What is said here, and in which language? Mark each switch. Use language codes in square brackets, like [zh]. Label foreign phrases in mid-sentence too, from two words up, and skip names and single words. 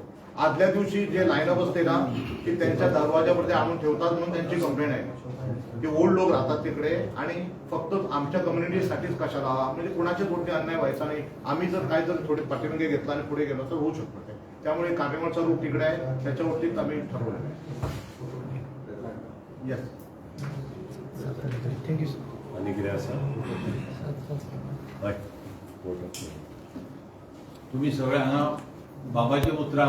[mr] आदल्या दिवशी जे लाईनअप असते ना की त्यांच्या दरवाजावरती आणून ठेवतात म्हणून त्यांची कंप्लेंट आहे की ओल्ड लोक राहतात तिकडे आणि फक्त आमच्या कम्युनिटीसाठीच कशाला, म्हणजे कुणाच्याच वरती अन्याय व्हायचा नाही. आम्ही जर काय जर थोडे पाठीमागे घेतला आणि पुढे गेलो तर होऊ शकतो ते. त्यामुळे काटेमाडचा रूट तिकडे आहे, त्याच्यावरतीच आम्ही ठरवलं. येस. थँक्यू [kok] आणि कितें आसा हय तुम्ही सगळे हांगा बाबाचे उतरां